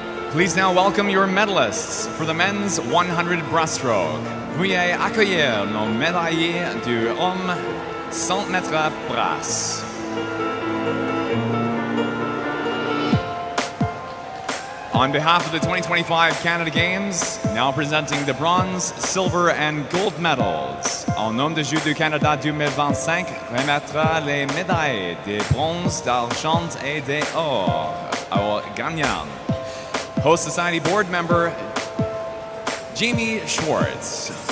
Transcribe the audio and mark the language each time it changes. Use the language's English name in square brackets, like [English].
[English] Please now welcome your medalists for the men's 100 breaststroke. [French] Veuillez accueillir nos médaillés du homme 100 mètres brasse. [English] On behalf of the 2025 Canada Games, now presenting the bronze, silver, and gold medals. [French] En nom de Jeux du Canada 2025, remettra les médailles de bronze, d'argent et d'or aux gagnants. [English] Host Society board member Jamie Schwartz.